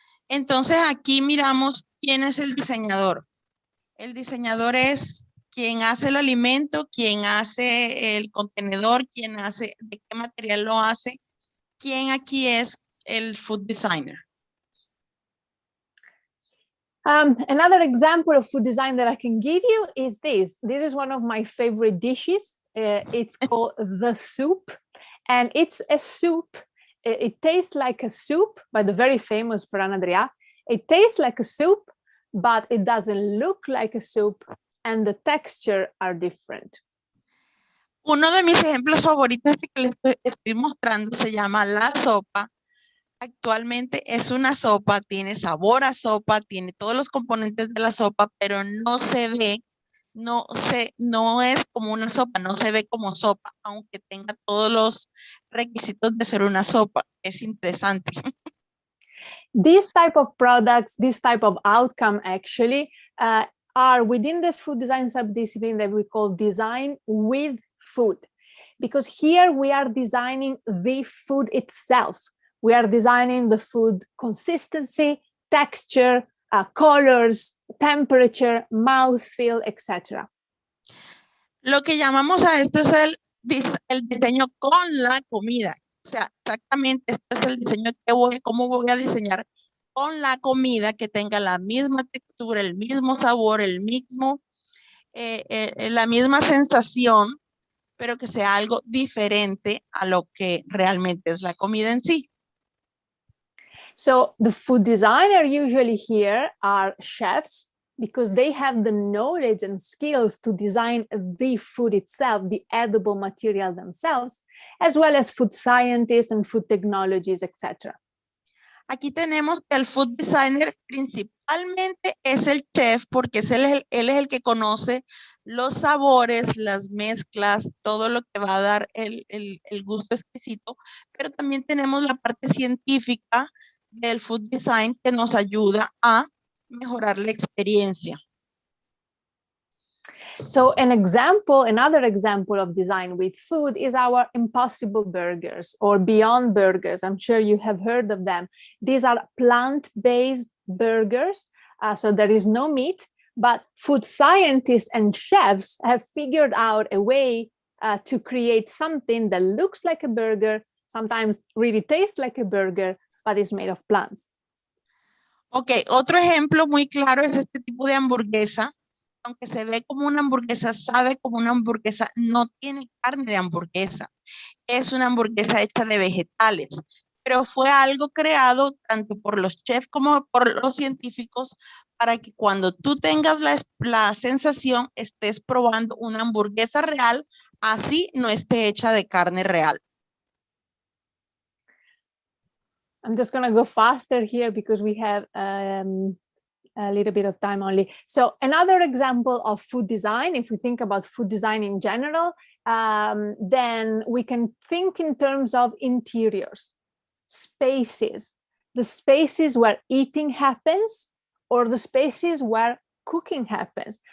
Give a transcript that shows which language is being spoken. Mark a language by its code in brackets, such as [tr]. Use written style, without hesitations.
[es] Entonces aquí miramos quién es el diseñador. El diseñador es quien hace el alimento, quien hace el contenedor, quien hace, de qué material lo hace, quién aquí es el food designer. [en] Another example of food design that I can give you is this. This is one of my favorite dishes. It's called the soup, and it's a soup. It tastes like a soup by the very famous Fran Adrià. It tastes like a soup, but it doesn't look like a soup, and the texture are different. [es] Uno de mis ejemplos favoritos que les estoy mostrando se llama la sopa. Actualmente es una sopa, tiene sabor a sopa, tiene todos los componentes de la sopa, pero no se ve, no es como una sopa, no se ve como sopa, aunque tenga todos los requisitos de ser una sopa. Es interesante. [en] These type of products, this type of outcome actually are within the food design subdiscipline that we call design with food, because here we are designing the food itself. We are designing the food consistency, texture, colors, temperature, mouthfeel, etc. [es] Lo que llamamos a esto es el diseño con la comida. O sea, exactamente esto es el diseño cómo voy a diseñar con la comida que tenga la misma textura, el mismo sabor, la misma sensación, pero que sea algo diferente a lo que realmente es la comida en sí. [en] So the food designer usually here are chefs because they have the knowledge and skills to design the food itself, the edible material themselves, as well as food scientists and food technologies, etc. [es] Aquí tenemos que el food designer principalmente es el chef porque él es el que conoce los sabores, las mezclas, todo lo que va a dar el gusto exquisito, pero también tenemos la parte científica del food design que nos ayuda a mejorar la experiencia. [en] So another example of design with food is our Impossible Burgers or Beyond Burgers. I'm sure you have heard of them. These are plant-based burgers, so there is no meat, but food scientists and chefs have figured out a way to create something that looks like a burger, sometimes really tastes like a burger, but is made of plants. [es] Ok, otro ejemplo muy claro es este tipo de hamburguesa. Aunque se ve como una hamburguesa, sabe como una hamburguesa, no tiene carne de hamburguesa. Es una hamburguesa hecha de vegetales, pero fue algo creado tanto por los chefs como por los científicos para que cuando tú tengas la sensación estés probando una hamburguesa real, así no esté hecha de carne real. [en] I'm just going to go faster here because we have a little bit of time only. So another example of food design, if we think about food design in general, then we can think in terms of interiors, spaces, the spaces where eating happens or the spaces where cooking happens.